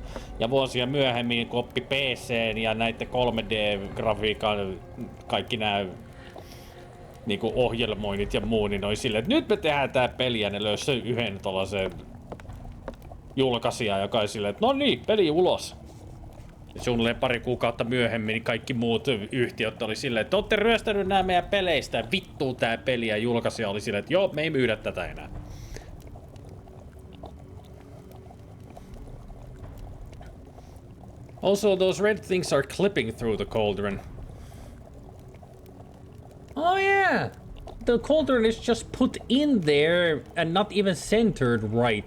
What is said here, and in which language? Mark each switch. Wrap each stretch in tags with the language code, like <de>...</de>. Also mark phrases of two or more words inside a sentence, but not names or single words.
<fi>Ja vuosia myöhemmin koppi PC:n ja näitten 3D-grafiikan kaikki nää niinku ohjelmoinnit ja muu, niin oli silleen, että nyt me tehdään tää peli ja ne löysi yhden tollasen julkaisijan, joka oli silleen, että no niin, peli ulos. Ja suunnilleen pari kuukautta myöhemmin niin kaikki muut yhtiöt oli silleen, että ootte ryöstänyt nää meidän peleistä, vittuu tää peli, ja julkaisija oli silleen, että joo, me ei myydä tätä enää.</fi> <en>Also, those red things are clipping through the cauldron. Oh yeah! The cauldron is just put in there and not even centered right.</en>